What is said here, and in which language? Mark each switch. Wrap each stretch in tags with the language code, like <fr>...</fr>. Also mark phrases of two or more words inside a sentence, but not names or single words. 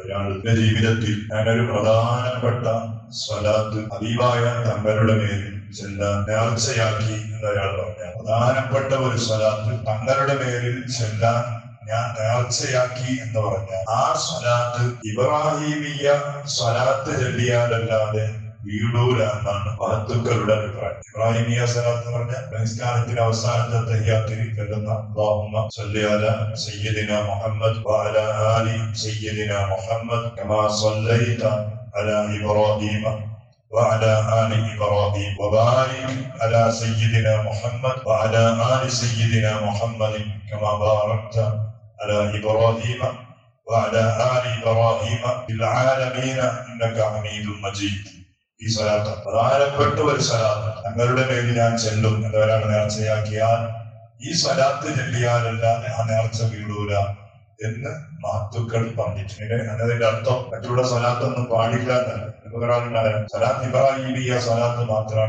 <ml>ഒരാളുടെ ജീവിതത്തിൽ ഞാനൊരു പ്രധാനപ്പെട്ട സ്വലാത്ത് ഹബീബായ തങ്ങളുടെ മേലിൽ ചെല്ലാൻ നേർച്ചയാക്കി എന്ന് ഒരാൾ പറഞ്ഞാൽ, പ്രധാനപ്പെട്ട ഒരു സ്വലാത്ത് തങ്ങളുടെ മേലിൽ ചെല്ലാൻ ഞാൻ നേർച്ചയാക്കി എന്ന് പറഞ്ഞാൽ ആ സ്വലാത്ത് ഇബ്രാഹിമിയ സ്വലാത്ത് ചൊല്ലിയാലല്ലാതെ വീടൂല എന്നാണ് മഹത്തുക്കളുടെ അഭിപ്രായം. ഇബ്രാഹിമിയ സ്വലാത്ത് എന്ന് പറഞ്ഞാൽ നമസ്കാരത്തിന്റെ അവസാനത്തെ തഹിയ്യാത്തിൽ ചൊല്ലുന്ന</ml> <ar>اللهم صل على سيدنا محمد وعلى آل سيدنا محمد كما صليت على إبراهيم وعلى آل إبراهيم وبارك على سيدنا محمد وعلى آل سيدنا محمد كما باركت على إبراهيم وعلى آل إبراهيم في العالمين إنك حميد مجيد.</ar> <ml>ഈ സ്വലാത്ത് പ്രധാനപ്പെട്ട ഒരു സ്വലാത്ത് തങ്ങളുടെ മേലിൽ ഞാൻ ചെല്ലും എന്നവരാണ് നേർച്ചയാക്കിയാൽ ഈ സ്വലാത്ത് ചൊല്ലിയാലല്ലാതെ ആ നേർച്ച വീടൂല എന്ന് മഹത്തുക്കൾ പറഞ്ഞിട്ടുണ്ട്. എന്നതിന്റെ അർത്ഥം മറ്റുള്ള സ്വലാത്തൊന്നും പാടില്ല എന്നല്ല. ഒരാളുണ്ടാകാൻ സ്വലാത്ത് ഇബ്രാഹിമിയ സ്വലാത്ത് മാത്രമാണ്.</ml>